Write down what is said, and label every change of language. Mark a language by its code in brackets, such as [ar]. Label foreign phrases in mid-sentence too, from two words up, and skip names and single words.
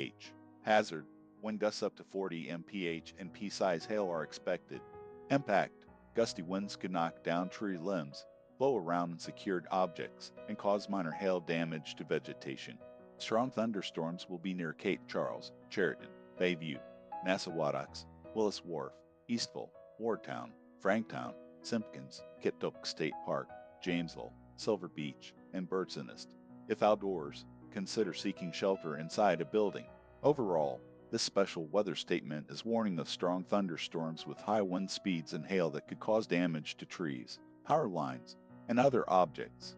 [en] Hazard: wind gusts up to 40 mph and pea-size hail are expected. Impact. Gusty winds could knock down tree limbs, blow around unsecured objects, and cause minor hail damage to vegetation. Strong thunderstorms will be near Cape Charles, Chariton, Bayview, Nassauwatox, Willis Wharf, Eastville, Wardtown, Franktown, Simpkins, Kittoak State Park, Jamesville, Silver Beach, and Bird's Nest. If outdoors, consider seeking shelter inside a building. Overall, this special weather statement is warning of strong thunderstorms with high wind speeds and hail that could cause damage to trees, power lines, and other objects.